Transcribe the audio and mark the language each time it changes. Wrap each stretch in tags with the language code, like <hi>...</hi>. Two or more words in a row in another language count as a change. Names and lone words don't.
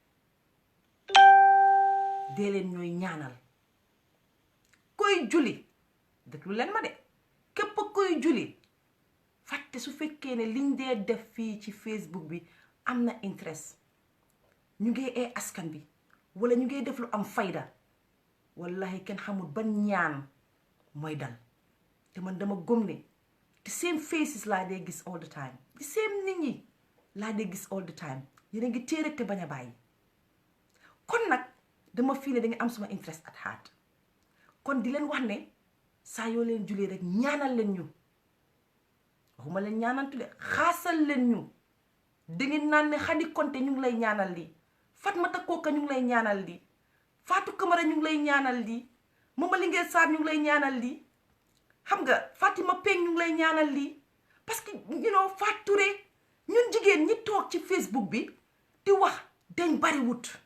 <wo>dee leen ñooy ñaanal koy julli déglu leen ma de képp koy julli fàtte su fekkee ne liñ dee def fii ci Facebook bi am na interest ñu ngi ee askan bi wala ñu ngi def lu am fayda wallahi kenn xamul ban ñaan mooy dal te man dama gëm ne</wo> <en>the same faces</en> <wo>laa dee gis</wo> <en>all the time the same</en> <wo>nit ñi laa dee gis</wo> <en>all the time</en> <wo>yéen a ngi téere te bañ a bàyyi kon nag dama fii ne da nga am suma</wo> <en>interest at heart</en> <wo>kon di leen wax ne saa yoo leen julee rek ñaanal leen ñu waxuma leen ñaanantu de xaasal leen ñu da ngeen naan ne Hadi Konte ñu ngi lay ñaanal lii Fatmata Koka ñu ngi lay ñaanal lii Fatou Camara ñu ngi lay ñaanal lii Mama Linguère Sarr ñu ngi lay ñaanal lii xam nga Fatima Peng ñu ngi lay ñaanal lii</wo> <fr>parce que</fr> <wo>Fatou Touré ñun jigéen ñi toog ci Facebook bi di wax dañ bari wut</wo>